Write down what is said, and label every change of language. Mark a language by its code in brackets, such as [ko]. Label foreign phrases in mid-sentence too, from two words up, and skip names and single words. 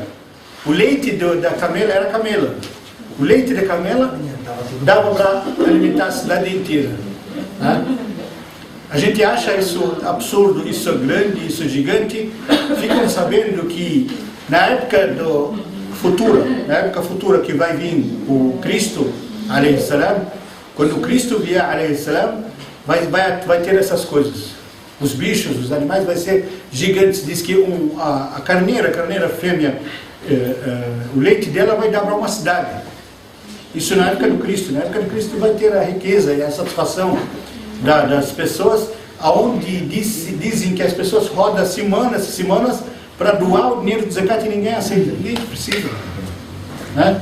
[pt] O leite da camela era camela. O leite da camela dava para alimentar a cidade inteira, né? A gente acha isso absurdo, isso grande, isso gigante. Ficam sabendo que na época futura que vai vir o Cristo, [ar] عليه السلام, [pt] quando o Cristo vier, [ar] عليه السلام, [pt] vai ter essas coisas. Os bichos, os animais vai ser gigantes. Diz que a carneira fêmea, o leite dela vai dar para uma cidade. Isso na época do Cristo. Na época do Cristo vai ter a riqueza e a satisfação das pessoas, aonde dizem que as pessoas rodam semanas para doar o dinheiro do zakat e ninguém aceita, ninguém precisa, né?